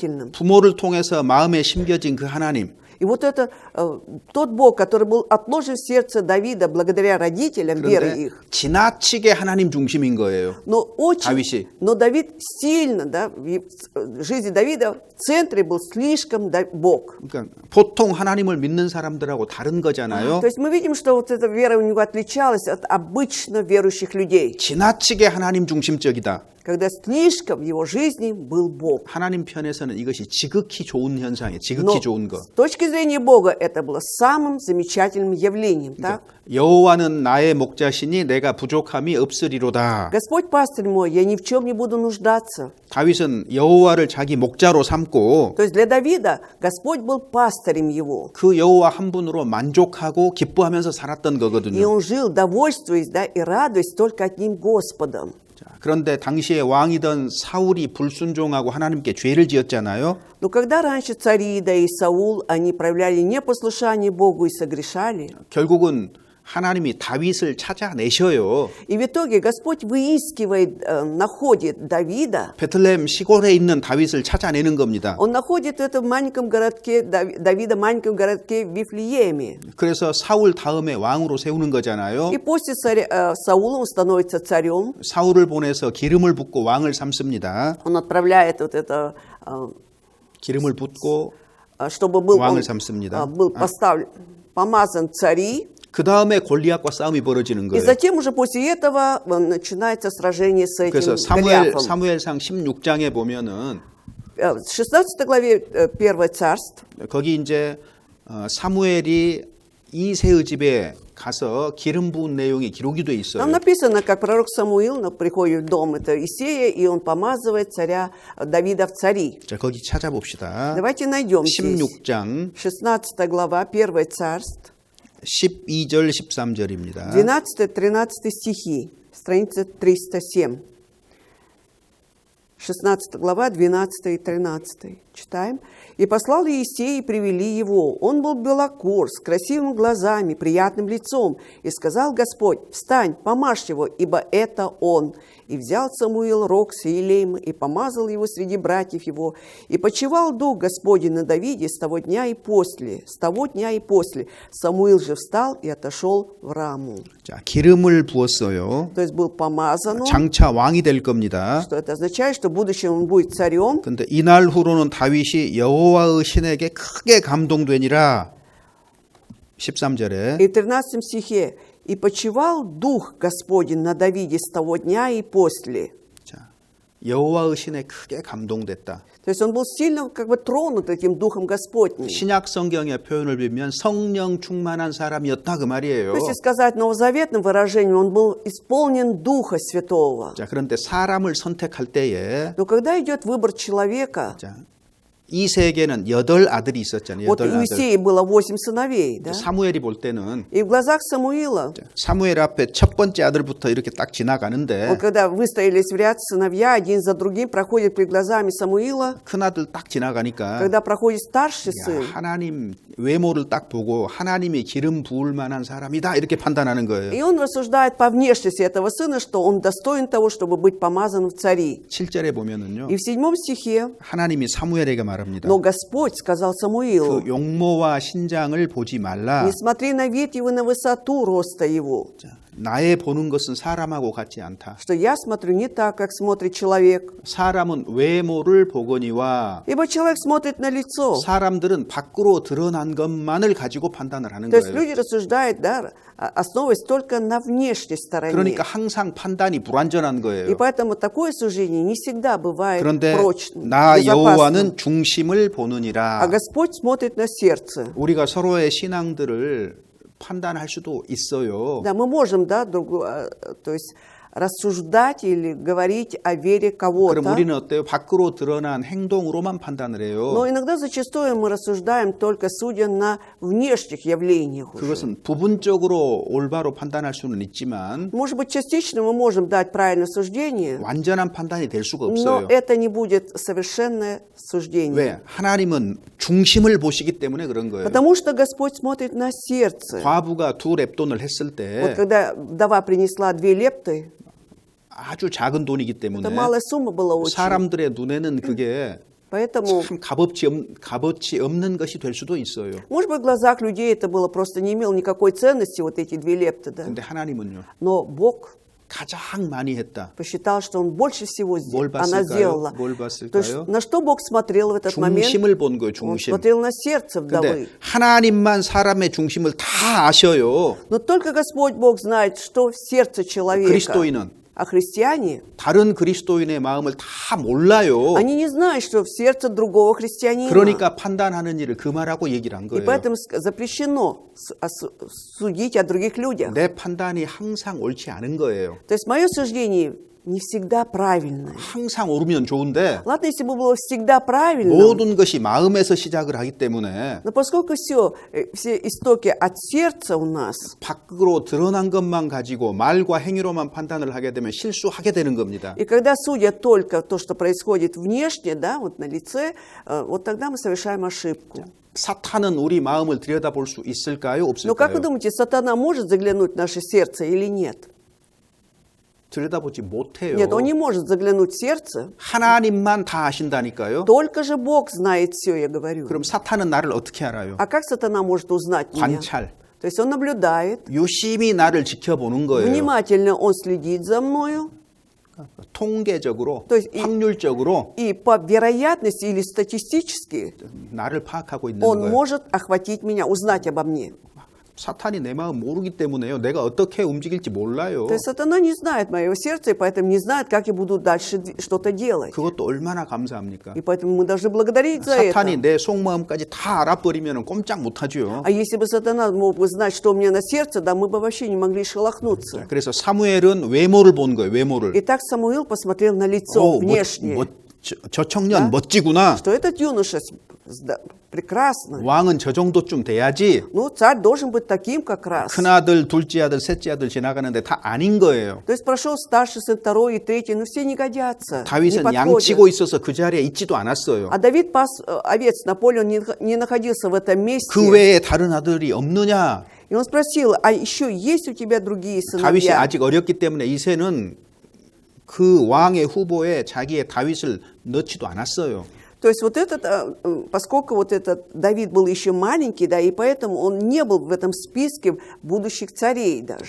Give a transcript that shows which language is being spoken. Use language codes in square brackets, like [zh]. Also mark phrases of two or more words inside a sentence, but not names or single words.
[ko] 부모를 통해서 마음에 심겨진 그 하나님. [ru] И вот это тот Бог, который был отложен в сердце Давида благодаря родителям, верой [ko] 그런데 [ru] их. [ko] 지나치게 하나님 중심인 거예요. 다윗이. [ru] Но Давид сильно, да, в жизни Давида в центре был слишком Бог. [ko] 그러니까 보통 하나님을 믿는 사람들하고 다른 거잖아요. [ru] То есть мы видим, что вот эта вера у него отличалась от обычно верующих людей, [ko] 지나치게 하나님 중심적이다. [ru] когда слишком в его жизни был Бог. [ko] 하나님 편에서는 이것이 지극히 좋은 현상이에요. [ru] Но [ko] 지극히 좋은 거. [ru] с точки зрения Бога это было самым замечательным явлением. Так? [ko] 여호와는 나의 목자시니 내가 부족함이 없으리로다. [ru] Господь пастырь мой, я ни в чем не буду нуждаться. [ko] 다윗은 여호와를 자기 목자로 삼고 [ru] То есть для Давида Господь был пастырем его. [ko] 그 여호와 한 분으로 만족하고 기뻐하면서 살았던 [ru] И [ko] 거거든요. [ru] он жил, довольствуясь, да, и радуясь только одним Господом. [ko] 자, 그런데 당시에 왕이던 사울이 불순종하고 하나님께 죄를 지었잖아요. [ru] Но когда раньше цари, да и Саул, они проявляли непослушание Богу и согрешали, [ko] 결국은 하나님이 다윗을 찾아내셔요. [ru] и в итоге Господь выискивает, находит Давида, [ko] 베틀레헴 시골에 있는 다윗을 찾아내는 겁니다. [ru] он находит это в маленьком городке, Давида в маленьком городке в Вифлееме. [ko] 그래서 사울 다음에 왕으로 세우는 거잖아요. [ru] И после Саула он становится царем, [ko] 사울을 보내서 기름을 붓고 왕을 삼습니다. [ru] он отправляет вот это, [ko] 기름을 붓고 [ru] чтобы был, [ko] 왕을 [ru] он, [ko] 삼습니다. [ru] был помазан цари. [ko] 그 다음에 골리앗과 싸움이 벌어지는 [ru] И [ko] 거예요. [ru] затем уже после этого начинается сражение с этим [ko] 그래서 [ru] Голиафом. [ko] 사무엘상 16장에 보면은 [ru] В 16 главе 1 царств [ko] 거기 이제 사무엘이 이새의 집에 가서 기름 부은 내용이 기록이 돼 있어요. [ru] там написано, как пророк Самуил приходит в дом это Исея, и он помазывает царя Давида в цари. [ko] 자, 거기 찾아봅시다. [ru] Давайте найдем здесь. [ko] 16장 [ru] 16 глава 1 царств, [ko] 12절 13절입니다. [ru] 12-13 стихи, страница 307. 16 глава, 12 и 13. Читаем. «И послал Иисей, и привели его. Он был белокур, с красивыми глазами, приятным лицом. И сказал Господь: встань, помажь его, ибо это он. И взял Самуил рог с елеем, и помазал его среди братьев его. И почивал Дух Господень на Давиде с того дня и после. С того дня и после. Самуил же встал и отошел в Раму». [ko] 자, 기름을 부었어요. [ru] То есть был помазан он, [ko] 장차 왕이 될 겁니다. [ru] что это означает, что в будущем он будет царем. [ko] 근데 이날 후로는 다윗이 여호와의 신에게 크게 감동되니라. 13절에 [ru] И в 13 стихе «И почивал Дух Господень на Давиде с того дня и после». [ko] 자, 여호와의 신에 크게 감동됐다. [ru] То есть он был сильно как бы тронут этим Духом Господним. [ko] 신약 성경의 표현을 빌면 성령 충만한 사람이었다 그 말이에요. [ru] Если сказать новозаветным выражением, он был исполнен Духа Святого. [ko] 자, 그런데 사람을 선택할 때에 [ru] Но когда идет выбор человека, [ko] 자, 이세에게는 8 아들이 있었잖아요. [ru] вот 8 у [ko] 아들. [ru] Иисея было 8 сыновей, да? [ko] 사무엘이 볼 때는 [ru] И в глазах Самуила, [ko] 사무엘 앞에 첫 번째 아들부터 이렇게 딱 지나가는데 [ru] вот когда выстроились в ряд сыновья, один за другим проходят перед глазами Самуила, [ko] 큰 아들 딱 지나가니까 [ru] когда проходит старший [ko] 야, [ru] сын, [ko] 하나님 외모를 딱 보고 하나님이 기름 부을 만한 사람이다 이렇게 판단하는 거예요. [ru] и он рассуждает по внешности этого сына, что он достоин того, чтобы быть помазан в цари. [ko] 7절에 보면은요. [ru] И в 7 стихе, [ko] 하나님이 사무엘에게 말합니다. [ru] но Господь сказал Самуилу: [ko] 그 용모와 신장을 보지 말라. [ru] не смотри на вид его, на высоту роста его, [ko] 자, 나의 보는 것은 사람하고 같지 않다. [ru] что я смотрю не так, как смотрит человек. [ko] 사람은 외모를 보거니와 [ru] Ибо человек смотрит на лицо. [ko] 사람들은 밖으로 드러난 것만을 가지고 판단을 하는 [ru] То есть [ko] 거예요. [ru] люди рассуждают, да, основываясь только на внешней стороне. [ko] 그러니까 항상 판단이 불완전한 [ru] И [ko] 거예요. [ru] поэтому такое суждение не всегда бывает [ko] 그런데 [ru] прочным, [ko] 나 [ru] безопасным. [ko] 여호와는 중심을 [ru] А [ko] 보느니라. [ru] Господь смотрит на сердце. [ko] 우리가 서로의 신앙들을 판단할 수도 있어요. [ru] Да, мы можем, да, то есть рассуждать или говорить о вере [ko] 그럼 [ru] кого-то. [ko] 우리는 어때요? 밖으로 드러난 행동으로만 판단을 해요. [ru] Но иногда зачастую мы рассуждаем только судя на внешних явлениях уже. [ko] 그것은 부분적으로 올바로 판단할 수는 있지만 [ru] Может быть, частично мы можем дать правильное суждение, [ko] 완전한 판단이 될 수가 [ru] но [ko] 없어요. [ru] это не будет совершенное суждение. [ko] 왜? 하나님은 중심을 보시기 때문에 그런 거예요. [ru] Потому что Господь смотрит на сердце. [ko] 과부가 2 렙돈을 했을 [ru] Вот [ko] 때 [ru] когда вдова принесла 2 лепты, [ko] 아주 작은 돈이기 때문에 [ru] это малая сумма была очень. [ko] 사람들의 눈에는 그게 [ru] Поэтому, [ko] 참 값어치 없는 것이 될 수도 있어요. [ru] может быть, в глазах людей это было просто не имело никакой ценности, вот эти 2 лепты, да? [ko] 근데 하나님은요. [ru] Но Бог [ko] 가장 많이 했다. [ru] посчитал, что Он больше всего [ko] 뭘 [ru] она сделала. [ko] 뭘 [ru] То есть, [ko] 봤을까요? [ru] на что Бог смотрел в этот момент? [ko] 중심을 본 거예요. [ru] Он [ko] 중심. [ru] смотрел на сердце [ko] 근데 [ru] вдовы. [ko] 하나님만 사람의 중심을 다 아셔요. [ru] Но только Господь Бог знает, что в сердце человека. [ko] 그리스도인은 [ru] А христиане, [ko] 다른 그리스도인의 마음을 다 몰라요. [ru] они не знают, что в сердце другого христианина. [ko] 그러니까 판단하는 일을 그만하고 얘기를 한 [ru] И [ko] 거예요. [ru] поэтому запрещено судить о других людях. [ko] 내 판단이 항상 옳지 않은 거예요. [ru] То есть мое суждение не всегда правильное. [ko] 항상 옳으면 좋은데 [ru] Ладно, если бы было всегда правильно, [ko] 모든 것이 마음에서 시작을 하기 때문에 [ru] но поскольку все истоки от сердца у нас, [ko] 밖으로 드러난 것만 가지고 말과 행위로만 판단을 하게 되면 실수하게 되는 겁니다. [ru] и когда судят только то, что происходит внешне, да, вот на лице, вот тогда мы совершаем ошибку. [ko] 사탄은 우리 마음을 들여다볼 수 있을까요? [ru] Но как вы [ko] 없을까요? [ru] думаете, сатана может заглянуть в наше сердце или нет? [ko] 들여다보지 못해요. [ru] Нет, он не может заглянуть в сердце. [ko] 하나님만 다 아신다니까요. [ru] Только же Бог знает все, я говорю. [ko] 그럼 사탄은 나를 어떻게 알아요? [ru] А как сатана может узнать меня? [ko] 관찰. [ru] То есть он наблюдает, [ko] 유심히 나를 지켜보는 거예요. [ru] внимательно он следит за мною, [ko] 통계적으로, [ru] То есть [ko] 확률적으로 [ru] и по вероятности или статистически [ko] 나를 파악하고 있는 [ru] он [ko] 거예요. [ru] может охватить меня, узнать обо мне. [ko] 사탄이 내 마음 모르기 때문에요. 내가 어떻게 움직일지 몰라요. [ru] То есть сатана не знает моего сердца, и поэтому не знает, как я буду дальше что-то делать. [ko] 그것도 얼마나 감사합니까? [ru] И поэтому мы должны благодарить за это. [ko] 사탄이 내 속마음까지 다 알아버리면 꼼짝 못하죠. [ru] А если бы сатана мог бы знать, что у меня на сердце, да мы бы вообще не могли шелохнуться. [ko] 그래서 사무엘은 외모를 본 거예요. 외모를. [ru] Итак, Самуил посмотрел на лицо внешне, [ko] 저 청년 멋지구나. [ru] что этот юноша прекрасный. [ko] 왕은 저 정도쯤 돼야지. [ru] Ну, царь должен быть таким как раз. [ko] 큰아들, 둘째 아들, 셋째 아들 지나가는데 다 아닌 거예요. [ru] То есть прошел старший сын, второй и третий, но все не годятся, не [ko] 다윗은 [ru] подходят. [ko] 양치고 있어서 그 자리에 있지도 않았어요. [ru] А Давид пас овец, Наполеон не находился в этом месте. [ko] 그 외에 다른 아들이 없느냐? [ru] И он спросил, а еще есть у тебя другие [ko] 다윗이 [ru] сыновья? [ko] 아직 어렸기 때문에 이새는 그 왕의 후보에 자기의 다윗을 넣지도 않았어요. [ru] То есть вот этот, поскольку вот этот Давид был еще маленький, да, и поэтому он не был в этом списке будущих царей даже.